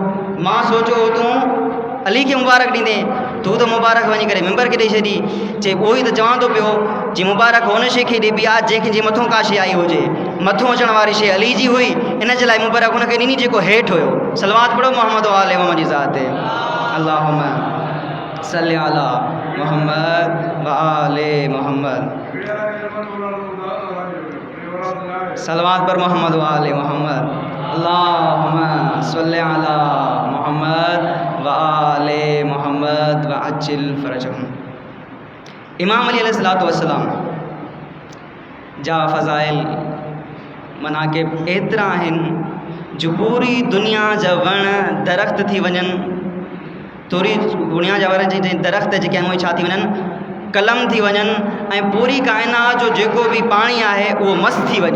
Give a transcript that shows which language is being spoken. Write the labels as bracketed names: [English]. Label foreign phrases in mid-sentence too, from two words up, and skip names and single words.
[Sindhi] मां सोचो तूं अली खे मुबारक ॾींदे, तूं त मुबारक वञी करे मिंबर खे ॾेई छॾी। चए उहो ई त चवां थो पियो जी मुबारक हुन शइ खे ॾिबी आहे जंहिंखे जे मथां का शइ आई हुजे। मथां अचण वारी शइ अली जी हुई, इन जे लाइ मुबारक हुनखे ॾिनी जेको हेठि हुयो। सलवात पढ़ो मोहम्मद व आले मोहम्मद जी ज़ात ते। [Arabic] اللهم صل على محمد وآل محمد. [Sindhi] सलवात पर मोहम्मद व आले मोहम्मद। [Arabic] اللهم صل على محمد وآل محمد وعجل فرجهم. [Sindhi] इमाम अली [Arabic] عليه الصلاة والسلام [Sindhi] जा फ़ज़ाइल मनाक़िब एतिरा आहिनि जो पूरी दुनिया जा वण दरख़्त थी वञनि, पूरी दुनिया जा वण जे दरख़्त जेके आहिनि उहे छा थी वञनि, कलम थी वञनि, ऐं पूरी काइनात जो जेको बि पाणी आहे उहो मस्तु थी वञे।